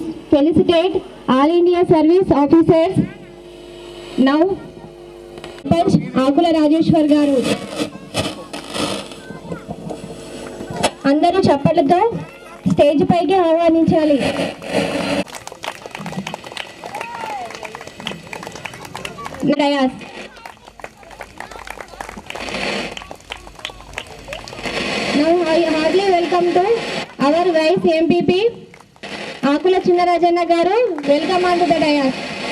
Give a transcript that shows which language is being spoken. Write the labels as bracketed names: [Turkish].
[English] felicitate all India service officers. [Telugu] Now ఆకుల రాజేశ్వర్ గారు అందరూ చప్పట్లతో స్టేజ్ పైకి ఆహ్వానించాలి. [English] Now I heartily welcome to our vice MPP Akula Chinnarajanna గారు. Welcome on to the dais.